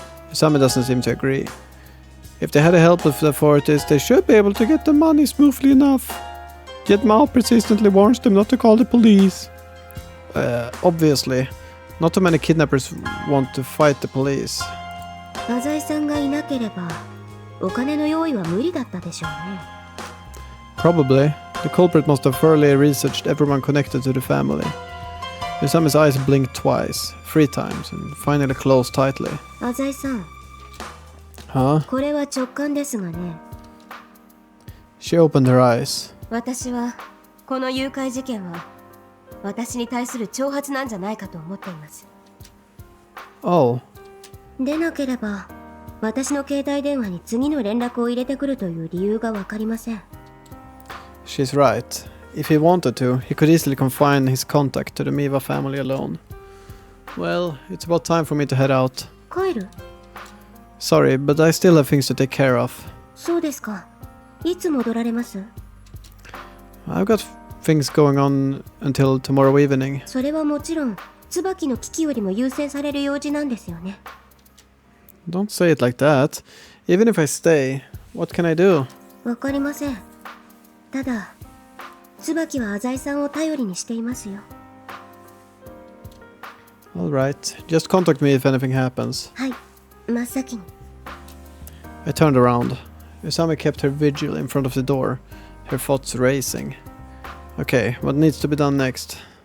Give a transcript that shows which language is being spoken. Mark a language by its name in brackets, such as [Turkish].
[English] Usami doesn't seem to agree. If they had help with the authorities, they should be able to get the money smoothly enough. Yet Maou persistently warns them not to call the police. Obviously, not too many kidnappers want to fight the police. [Japanese] アザイさんがいなければお金の用意は無理だったでしょうね。 [English] Probably. The culprit must have thoroughly researched everyone connected to the family. Usami's eyes blinked twice, 3 times, and finally closed tightly. [Japanese] アザイさん。 Huh? これは直感ですがね。 [English] She opened her eyes. [Japanese] 私はこの誘拐事件は私に対する挑発なんじゃないかと思っています。 Oh. でなければ私の携帯電話に次の連絡を入れてくるという理由がわかりません。 [English] She's right. If he wanted to, he could easily confine his contact to the Miwa family alone. Well, it's about time for me to head out. [Japanese] 帰る？ [English] Sorry, but I still have things to take care of. [Japanese] そうですか。いつ戻られます？ [English] I've got things going on until tomorrow evening. [Japanese] それはもちろん椿の危機よりも優先される用事なんですよね。 [English] Don't say it like that. Even if I stay, what can I do? [Japanese] わかりません。ただ椿はアザイさんを頼りにしていますよ。 [English] Alright, just contact me if anything happens. [Japanese] はい、真っ先に。 [English] I turned around. Usami kept her vigil in front of the door, her thoughts racing. Okay, what needs to be done next?